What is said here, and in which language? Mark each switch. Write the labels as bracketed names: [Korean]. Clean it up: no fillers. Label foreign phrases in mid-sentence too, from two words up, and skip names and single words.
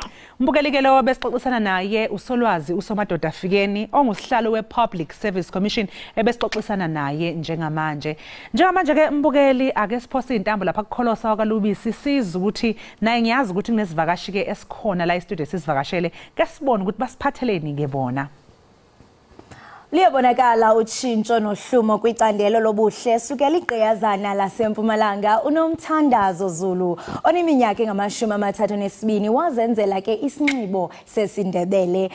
[Zulu] Mbukelikelo besixoxisana naye usolwazi uSomadoda Fikeni ongusihlalo we-Public Service Commission ebesixoxisana naye njengamanje. Njengamanje ke mbukeli ake siphose intambo lapha kukholosa kwaLubisi sizwe ukuthi naye ngiyazi ukuthi kunesivakashi ke esikhona la e-studio sisivakashele ke sibone ukuthi basiphatheleni ke bona. [Xhosa] Liyabonakala utshintsho nohlumo kwicandelo lobuhle sukela igqiyazana laseMpumalanga uNomthandazo Zulu oneminyaka engama-32 wazenzela ke isinxibo sesiNdebele.